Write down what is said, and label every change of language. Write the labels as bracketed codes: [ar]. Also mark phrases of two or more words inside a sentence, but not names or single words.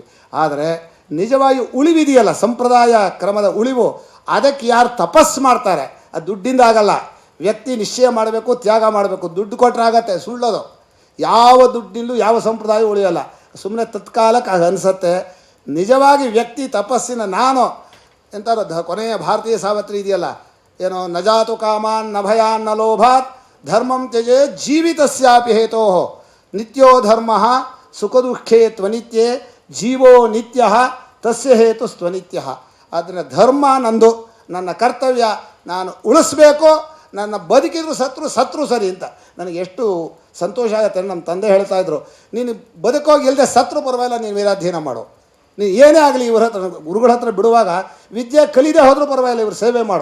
[kn] ಆದರೆ ನಿಜವಾಗಿ ಉಳಿವಿದೆಯಲ್ಲ, ಸಂಪ್ರದಾಯ ಕ್ರಮದ ಉಳಿವು, ಅದಕ್ಕೆ ಯಾರು ತಪಸ್ಸು ಮಾಡ್ತಾರೆ, ಅದು ದುಡ್ಡಿಂದ ಆಗಲ್ಲ. ವ್ಯಕ್ತಿ ನಿಶ್ಚಯ ಮಾಡಬೇಕು, ತ್ಯಾಗ ಮಾಡಬೇಕು. ದುಡ್ಡು ಕೊಟ್ಟರೆ ಆಗತ್ತೆ, ಸುಳ್ಳೋದು. ಯಾವ ದುಡ್ಡಿಲ್ಲೂ ಯಾವ ಸಂಪ್ರದಾಯ ಉಳಿಯೋಲ್ಲ. ಸುಮ್ಮನೆ ತತ್ಕಾಲಕ್ಕೆ ಅದು ಅನಿಸುತ್ತೆ. ನಿಜವಾಗಿ ವ್ಯಕ್ತಿ ತಪಸ್ಸಿನ ನಾನು ಎಂಥದ್ದು ಕೊನೆಯ ಭಾರತೀಯ ಸಾವತ್ರಿ ಇದೆಯಲ್ಲ, ಏನೋ [sa] ನಜಾತು ಕಾಮಾನ್ ನ ಭಯಾನ್ ನ ಲೋಭಾತ್ ಧರ್ಮಂ ತ್ಯಜೇ ಜೀವಿತಸ್ಯಾಪಿ ಹೇತೋ ನಿತ್ಯೋ ಧರ್ಮ ಸುಖ ದುಃಖೇ ತ್ವನಿತ್ಯೇ ಜೀವೋ ನಿತ್ಯ ತಸ್ಯ ಹೇತು ಸ್ವನಿತ್ಯ. [kn] ಆದ್ದರಿಂದ ಧರ್ಮ ನಂದು, ನನ್ನ ಕರ್ತವ್ಯ, ನಾನು ಉಳಿಸ್ಬೇಕು. ನನ್ನ ಬದುಕಿದ್ರು ಸತ್ರು ಸರಿ ಅಂತ ನನಗೆ ಎಷ್ಟು ಸಂತೋಷ ಆಗುತ್ತೆ. ನಮ್ಮ ತಂದೆ ಹೇಳ್ತಾಯಿದ್ರು, ನೀನು ಬದುಕೋಗಿ ಇಲ್ಲದೆ ಸತ್ರು ಪರವಾಗಿಲ್ಲ, ನೀನು ವೇದಾಧ್ಯಯನ ಮಾಡು, ನೀನು ಏನೇ ಆಗಲಿ ಇವ್ರ ಹತ್ರ, ಗುರುಗಳ ಹತ್ರ ಬಿಡುವಾಗ ವಿದ್ಯೆ ಕಲಿದೇ ಹೋದರೂ ಪರವಾಗಿಲ್ಲ, ಇವರು ಸೇವೆ ಮಾಡು.